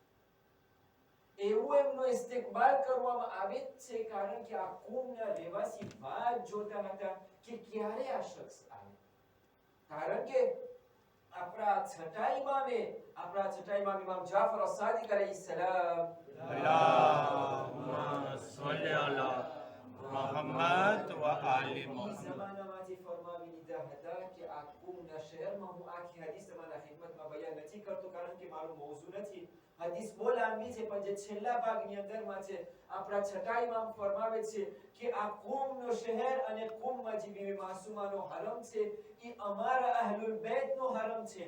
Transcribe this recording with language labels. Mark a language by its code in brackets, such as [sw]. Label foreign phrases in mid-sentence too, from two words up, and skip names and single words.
[gu] એવું એમનો ઇસ્તેકબાલ કરવામાં આવે છે કારણ કે આ કુમના રહેવાસી વાત જોતા હતા કે ક્યારે આ શખ્સ આવે. કારણ કે આપણા છઠ્ઠા ઇમામ ઇમામ જાફર અસ-સાદિક અલૈહિસ્સલામ [ar] اللهم صل على محمد وآل [gu] ઈ [ar] محمد [gu] જમાનામાંથી ફરમાવી લીધા હતા કે આ કુમના શહેરમાં હું આખી હદીસ તમારા ખિદમતમાં બયાન નથી કરતો કારણ કે મારું મૌઝૂ નથી. હદીસ બહુ લાંબી છે પણ જે છેલ્લા ભાગની અંદરમાં છે આપણા છઠ્ઠા ઇમામ ફરમાવે છે કે આ કુમનો શહેર અને કુમમાં જે બીબી માસુમાનો હરમ છે એ અમારા અહલુલ બેતનો હરમ છે.